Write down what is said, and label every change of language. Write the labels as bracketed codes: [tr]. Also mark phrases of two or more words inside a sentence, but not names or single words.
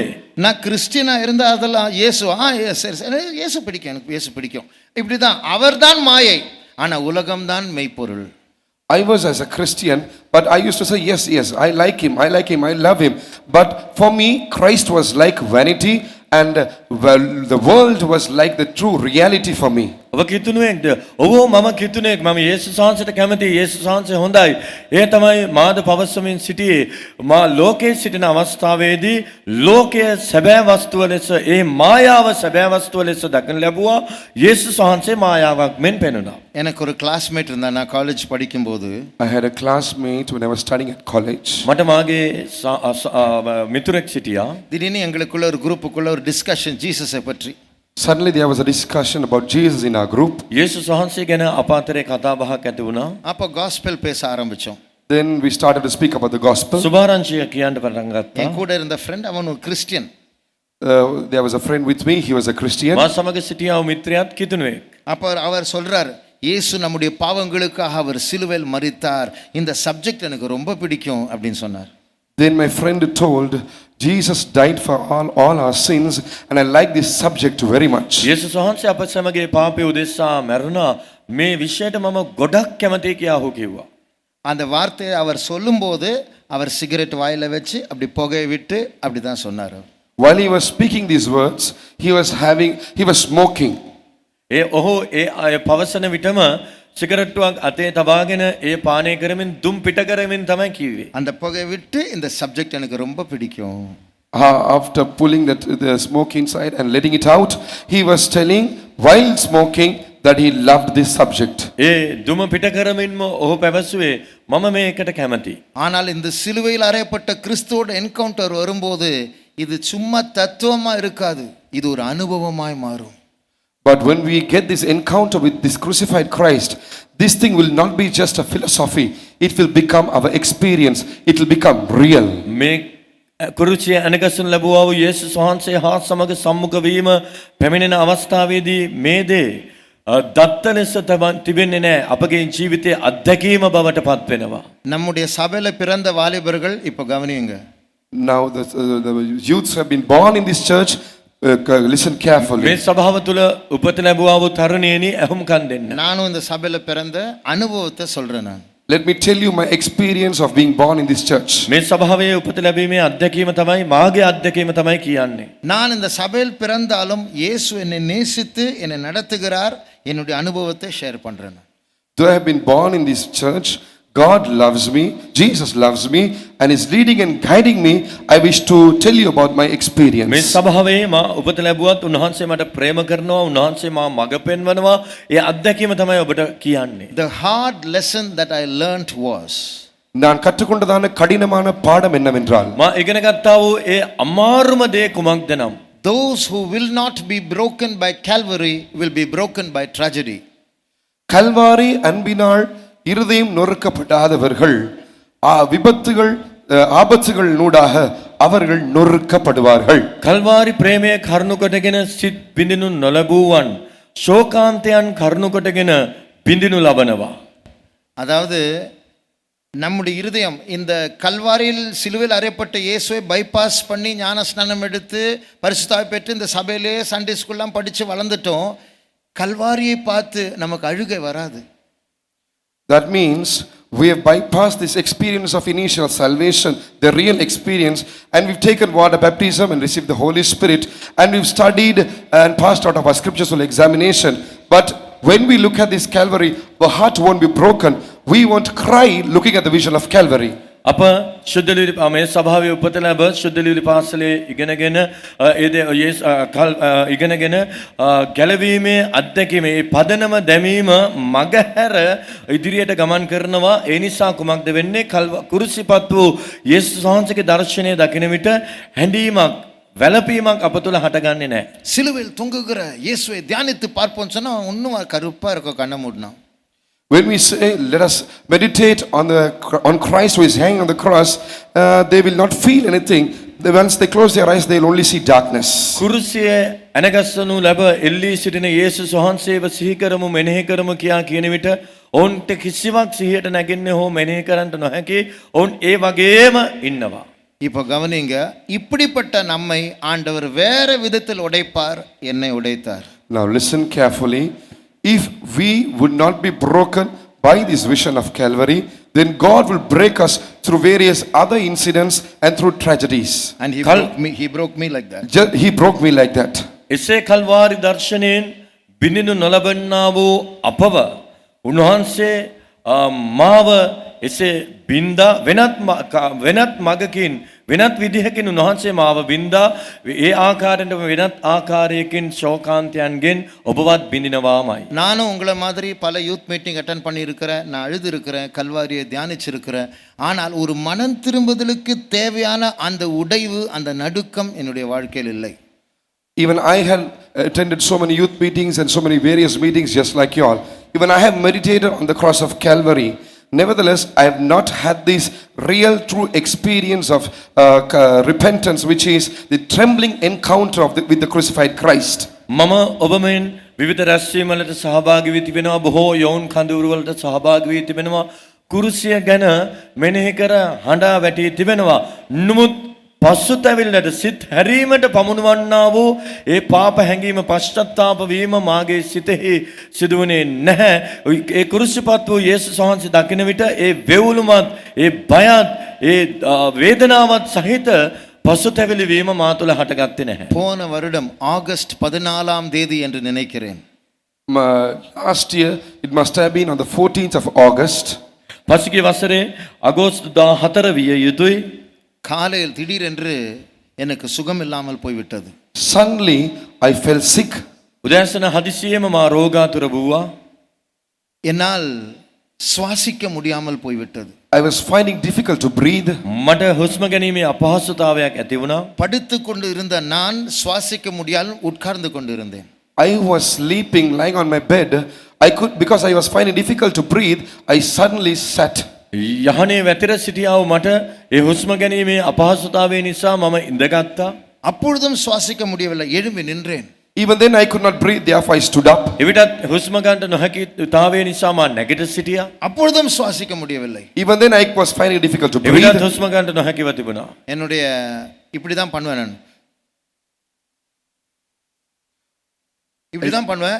[ta] நான் கிறிஸ்டியனா இருந்தா அதெல்லாம் இயேசு சரி இயேசு பிடிக்கும், எனக்கு இயேசு பிடிக்கும், இப்படிதான். அவர்தான் மாயை, ஆனா உலகம்தான் மெய்ப்பொருள். [en] I was as a Christian, but I used to say, yes, I like him, I love him. But for me, Christ was like vanity, and well, the world was like the true reality for me. [si] ඔබ කිතුණුවෙක්ද? ඔව් මම කිතුණුවෙක්. මම යේසුස් වහන්සේට කැමතියි. යේසුස් වහන්සේ හොඳයි. ඒ තමයි මාද පවසමින් සිටියේ. මා ලෝකයේ සිටින අවස්ථාවේදී ලෝකයේ සැබෑ වස්තුව ලෙස ඒ මායාව සැබෑ වස්තුව ලෙස දකින ලැබුවා. යේසුස් වහන්සේ මායාවක් මෙන් පෙනුණා. [ta] எனக்கு ஒரு கிளாஸ்மேட் இருந்தா நான் காலேஜ் படிக்கும்போது [en] I had a classmate when I was studying at college. [si] මට මාගේ මිතුරෙක් සිටියා. [ta] திடீர்னு எங்களுக்குள்ள ஒரு குரூப்புக்குள்ள ஒரு டிஸ்கஷன் ஜீசஸை பற்றி. [en] Suddenly there was a discussion about Jesus in our group. [si] යේසුස් වහන්සේ ගැන අප අතරේ කතා බහක් ඇති වුණා. [ta] அப்போ காஸ்பல் பேச ஆரம்பிச்சோம். [en] Then we started to speak about the gospel. [si] සුභාරංචිය කියන්න පටන් ගත්තා. [ta] என் கூட இருந்த ஃப்ரெண்ட் அவன் ஒரு கிறிஸ்டியன். [en] There was a friend with me, he was a Christian. [si] මා සමග සිටියා වූ මිත්‍රයාත් කිතුණුවෙක්. [ta] அப்போ அவர் சொல்றார், இயேசு நம்முடைய பாவங்களுக்காக அவர் சிலுவையில் மரித்தார், இந்த சப்ஜெக்ட் எனக்கு ரொம்ப பிடிக்கும் அப்படின்னு சொன்னார். [en] Then my friend told, Jesus died for all our sins and I like this subject very much. [si] යේසුස් වහන්සේ අප සමග පාපය උදෙසා මැරුණා. මේ විෂයට මම ගොඩක් කැමතියි කියා ඔහු කිව්වා. [ta] அந்த வார்த்தையை அவர் சொல்லும்போது அவர் சிகரெட் வாயில வச்சு அப்படி புகையை விட்டு அப்படி தான் சொன்னார். [en] While he was speaking these words, he was smoking. [si] ඒ ඔහු ඒ පවසන විටම සිගරට්ටුවක් අතේ තබාගෙන ඒ පානය කරමින් දුම් පිට කරමින් තමයි කිව්වේ. [ta] அந்த புகையை விட்டு இந்த சப்ஜெக்ட் எனக்கு ரொம்ப பிடிக்கும். [en] After pulling the smoke inside and letting it out, he was telling while smoking that he loved this subject. [si] ඒ දුම පිට කරමින්ම ඔහු පැවසුවේ මම මේකට කැමතියි. [ta] ஆனால் இந்த சிலுவையில் அறையப்பட்ட கிறிஸ்துவோட என்கவுண்டர் வரும்போது இது சும்மா தத்துவமா இருக்காது, இது ஒரு அனுபவமாய் மாறும். [en] But when we get this encounter with this crucified Christ, this thing will not be just a philosophy. It will become our experience. It will become real. [si] මේ කුරුසිය අනගසන ලැබුවා වූ යේසුස් වහන්සේ හා සමග සම්මුඛ වීම පැමිණෙන අවස්ථාවේදී මේ දේ දත්ත ලෙස තිබෙන්නේ නැහැ. අපගේ ජීවිතයේ අත්දැකීම බවට පත් වෙනවා. [ta] நம்முடைய சபையில பிறந்த வாலிபர்கள் இப்போ கவனியுங்க. [en] Now the youths have been born in this church. Listen carefully. [si] මේ සභාව තුළ උපත ලැබුවා වූ තරුණියනි අහුම්කම් දෙන්න. [ta] நானும் இந்த சபையில பிறந்த அனுபவத்தை சொல்றேன் நான். [en] Let me tell you my experience of being born in this church. [si] මේ සභාවේ උපත ලැබීමේ අත්දැකීම තමයි මාගේ අත්දැකීම තමයි කියන්නේ. [ta] நான் இந்த சபையில் பிறந்தாலும் இயேசு என்னை நேசித்து என்னை நடத்துகிறார், என்னுடைய அனுபவத்தை ஷேர் பண்றேன். [en] Though I have been born in this church, God loves me, Jesus loves me and is leading and guiding me. I wish to tell you about my experience. [si] මේ සභාවේ මා උපත ලැබුවත් උන්වහන්සේ මට ප්‍රේම කරනවා, උන්වහන්සේ මා මඟ පෙන්වනවා. ඒ අත්දැකීම තමයි ඔබට කියන්නේ. [en] The hard lesson that I learned was, [ta] நான் கற்றுக்கொண்டதான கடினமான பாடம் என்னவென்றால், [si] මා ඉගෙන ගත්තා වූ ඒ අමාරුම දේ කුමක්ද නම් [en] those who will not be broken by Calvary will be broken by tragedy. [ta] கல்வாரி அன்பினால் இருதயம் நொறுக்கப்படாதவர்கள் விபத்துகள் ஆபத்துகள் நூடாக அவர்கள் நொறுக்கப்படுவார்கள். [si] කල්වාරි ප්‍රේමය කරුණු කොටගෙන සිත් බිඳිනු නොලැබුවන් ශෝකාන්තයන් කරුණු කොටගෙන බිඳිනු ලබනවා. [ta] அதாவது நம்முடைய இருதயம் இந்த கல்வாரியில் சிலுவையில் அறையப்பட்ட இயேசுவை பைபாஸ் பண்ணி ஞானஸ்நானம் எடுத்து பரிசுத்தாவி பெற்று இந்த சபையிலே [en] Sunday school [ta] படித்து வளர்ந்துட்டோம். கல்வாரியை பார்த்து நமக்கு அழுகை வராது. [en] That means we have bypassed this experience of initial salvation, the real experience, and we've taken water baptism and received the Holy Spirit, and we've studied and passed out of our scriptural examination. But when we look at this Calvary, our heart won't be broken. We won't cry looking at the vision of Calvary. [si] අප ශුද්ධ මේ සභාවේ උපත ලැබ ශුද්ධ ලියුලි පාසලේ ඉගෙනගෙන ඉගෙනගෙන ගැලවීමේ අත්දැකීම මේ පදනම දැමීම මගහැර ඉදිරියට ගමන් කරනවා. ඒ නිසා කුමක්ද වෙන්නේ? කුරුසිපත් වූ යේසුස් වහන්සේගේ දර්ශනය දකින විට හැඬීමක් වැළපීමක් අප තුළ හටගන්නේ නැහැ. [ta] சிலுவையில் தொங்குகிற இயேசுவை தியானித்து பார்ப்போம்னு சொன்னா இன்னும் கருப்பா இருக்கும் கண்ண மூடணும். [en] When we say, let us meditate on Christ who is hanging on the cross, they will not feel anything. Once they close their eyes, they will only see darkness. [si] කුරුසිය අනගස්සනු ලැබ එල්ලී සිටින යේසුස් වහන්සේව සිහි කරමු මෙනෙහි කරමු කියා කියන විට ඔවුන්ට කිසිවක් සිහියට නැගෙන්නේ හෝ මෙනෙහි කරන්නට නොහැකි. ඔවුන් ඒ වගේම ඉන්නවා. [ta] இப்போ கவனிங்க, இப்படிப்பட்ட நம்மை ஆண்டவர் வேற விதத்தில் உடைப்பார், என்னை உடைத்தார். [en] Now listen carefully. If we would not be broken by this vision of Calvary, then God will break us through various other incidents and through tragedies. And he broke me like that. He broke me like that. [si] එසේ කල්වාරි දර්ශනයෙන් බිඳිනු නොලබන්නා වූ අපව උන්වහන්සේ මාව එසේ බින්දා වෙනත් මගකින් වෙනත් විදිහකින් උන්වහන්සේ මාව බින්දා ඒ ආකාරයට වෙනත් ආකාරයකින් ශෝකාන්තයන්ගෙන් ඔබවත් බිඳිනවාමයි. [ta] நானும் உங்களை மாதிரி பல [en] youth meeting attend [ta] பண்ணியிருக்கிறேன், நான் அழுதுருக்கிறேன், கல்வாரியை தியானிச்சிருக்கிறேன். ஆனால் ஒரு மனம் திரும்புதலுக்கு தேவையான அந்த உடைவு, அந்த நடுக்கம் என்னுடைய வாழ்க்கையில் இல்லை. [en] Even I had attended so many youth meetings and so many various meetings just like you all. Even I have meditated on the cross of Calvary. Nevertheless, I have not had this real true experience of repentance, which is the trembling encounter with the crucified Christ. [si] මම ඔබ මෙන් විවිධ රැස්වීම්වලට සහභාගී වී තිබෙනවා, බොහෝ යෝන් කඳවුරුවලට සහභාගී වී තිබෙනවා, කුරුසිය ගැන මෙනෙහි කර හඬා වැටී තිබෙනවා. නමුත් පසුතැවිල්ලට සිත් හැරීමට පමුණවන්නා වූ ඒ පාප හැඟීම පශ්චත්තාප වීම මාගේ සිතෙහි සිදුවුණේ නැහැ. ඒ කුරුසිපත් වූ යේසුස් වහන්සේ දකින විට ඒ වෙවුලුමත් ඒ බයත් ඒ වේදනාවත් සහිත පසුතැවිලි වීම මා තුළ හටගත්තේ නැහැ. [ta] போன வருடம் ஆகஸ்ட் 14ஆம் தேதி என்று நினைக்கிறேன். [en] Last year, it must have been on the 14th of August. [si] පසුගිය වසරේ අගෝස්තු 14 විය යුතුයි. [ta] காலையில் திடீரென்று எனக்கு சுகம் இல்லாமல் போய்விட்டது. [en] Suddenly, I fell sick. [si] උදෑසන හදිසියෙම මා රෝගාතුර වූවා. [ta] என்னால் சுவாசிக்க முடியாமல் போய்விட்டது. [en] I was finding difficult to breathe. [si] මට හුස්ම ගැනීමේ අපහසුතාවයක් ඇති වුණා. [ta] படுத்து கொண்டு இருந்த நான் சுவாசிக்க முடியாமல் உட்கார்ந்து கொண்டு இருந்தேன். [en] I was sleeping, lying on my bed. Because I was finding difficult to breathe, I suddenly sat. [si] යහනේ වැතිර සිටියාව මට ඒ හුස්ම ගැනීමේ අපහසුතාවය නිසා මම ඉඳගත්තා. [ta] அப்பொழுதும் சுவாசிக்க முடியவில்லை, எழும்பி நின்றேன். [en] Even then I could not breathe, therefore I stood up. [si] එවිටත් හුස්ම ගන්නට නොහැකි තාවය නිසා මම නැගිට සිටියා. [ta] அப்பொழுதும் சுவாசிக்க முடியவில்லை. [en] Even then I was finding it difficult to breathe. [si] එවිටත් හුස්ම ගන්නට නොහැකිව තිබුණා. [ta] என்னுடைய இப்படி தான் பண்ணுவேன் நான். இப்படி தான் பண்ணுவேன்.